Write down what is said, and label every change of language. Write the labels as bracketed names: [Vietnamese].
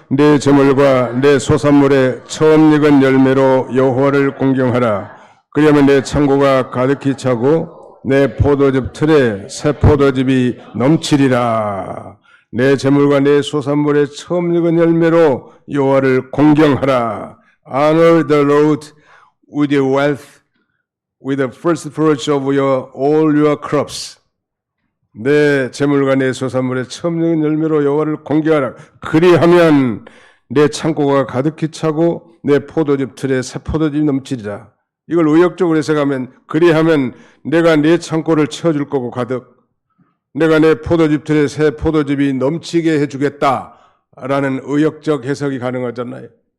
[Korean] 내 재물과 내 소산물의 처음 익은 열매로 여호와를 공경하라. 그리하면 내 창고가 가득히 차고 내 포도즙 틀에 새 포도즙이 넘치리라. 내 재물과 내 소산물의 처음 익은 열매로 여호와를 공경하라. [English] Honor the Lord with your wealth, with the first fruits of all your crops. [Korean] 내 재물과 내 소산물의 처음 익은 열매로 여호와를 공경하라. 그리하면 내 창고가 가득히 차고 내 포도즙 틀에 새 포도즙이 넘치리라. 이걸 의역적으로 해석하면 그리하면 내가 내 창고를 채워줄 거고 가득 내가 내 포도즙 틀에 새 포도즙이 넘치게 해주겠다라는 의역적 해석이 가능하잖아요.